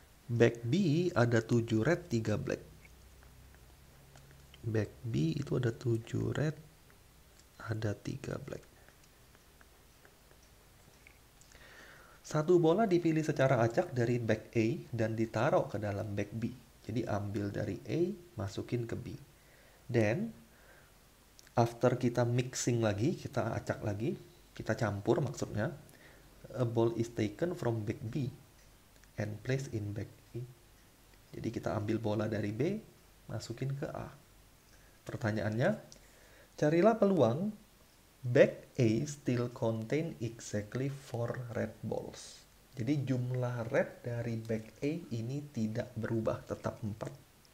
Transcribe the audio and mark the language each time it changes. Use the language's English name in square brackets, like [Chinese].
[Indonesian] Bag B ada 7 red, 3 black. Bag B itu ada 7 red, ada 3 black. Satu bola dipilih secara acak dari bag A dan ditaruh ke dalam bag B. Jadi ambil dari A, masukin ke B. [English] Then, after [Indonesian] kita mixing lagi, kita acak lagi, kita campur maksudnya, [English] a ball is taken from bag B and placed in bag A. [Indonesian] Jadi kita ambil bola dari B, masukin ke A. Pertanyaannya, carilah peluang [English] bag A still contain exactly 4 red balls. [Indonesian] Jadi jumlah red dari bag A ini tidak berubah, tetap 4.